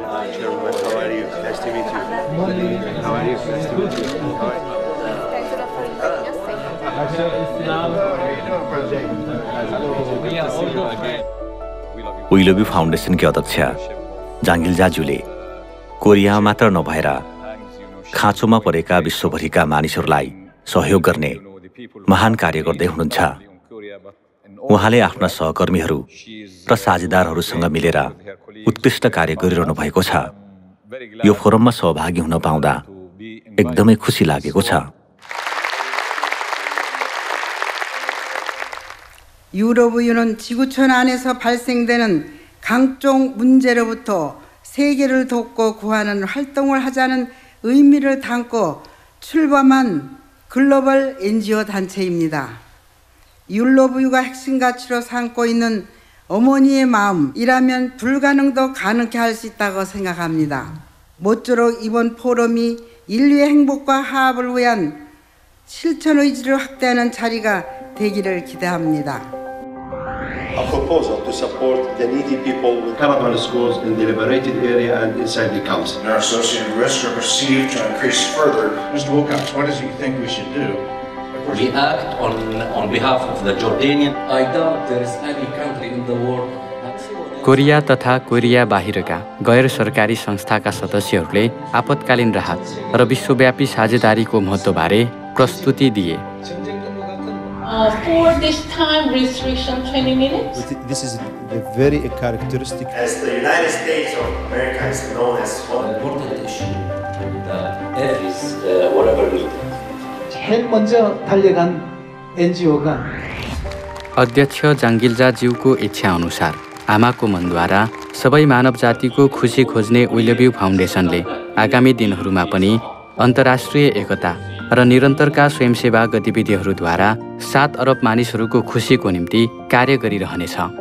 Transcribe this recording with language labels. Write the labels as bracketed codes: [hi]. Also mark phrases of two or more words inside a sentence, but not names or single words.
[ne] वी लभ यू फाउन्डेसनकी अध्यक्ष जाङ्गिल्जा ज्यूले कोरिया मात्र नभएर खाँचोमा परेका विश्वभरिका मानिसहरूलाई सहयोग गर्ने महान कार्य गर्दै हुनुहुन्छ। उहाँले आफ्ना सहकर्मीहरू र साझेदारहरूसँग मिलेर उत्कृष्ट कार्य गरिरहनु भएको छ। यो फोरममा सहभागी हुन पाउँदा एकदमै खुसी लागेको छ। [ko] 유로부유는 지구촌 안에서 발생되는 각종 문제로부터 세계를 돕고 구하는 활동을 하자는 의미를 담고 출범한 글로벌 NGO 단체입니다. 율로부유가 핵심 가치로 삼고 있는 어머니의 마음이라면 불가능도 가능케 할 수 있다고 생각합니다. 모쪼록 이번 포럼이 인류의 행복과 화합을 위한 실천 의지를 확대하는 자리가 되기를 기대합니다. [en] A proposal to support the needy people with Taliban schools in the liberated area and inside the council. Our associated risks are perceived to increase further. Mr. Wilcox, what does he think we should do? We act on behalf of the Jordanian. I doubt there is any country in the world. [ne] कोरिया तथा कोरिया बाहिरका गैर सरकारी संस्थाका सदस्यहरूले आपतकालीन राहत र विश्वव्यापी साझेदारीको महत्त्वबारे प्रस्तुति दिए। [en] For this time restriction 20 minutes. This is the very characteristic. As the United States of America is known as an important issue that is whatever we do. [ko] 제일 먼저 달려간 NGO가 [ne] अध्यक्ष जाङ्गिल्जा ज्यूको इच्छा अनुसार आमाको मनद्वारा सबै मानव जातिको खुसी खोज्ने वी लभ यू फाउन्डेसनले आगामी दिनहरूमा पनि अन्तर्राष्ट्रिय एकता र निरन्तरका स्वयंसेवा गतिविधिहरूद्वारा 7 अरब मानिसहरूको खुसीको निम्ति कार्य गरिरहनेछ।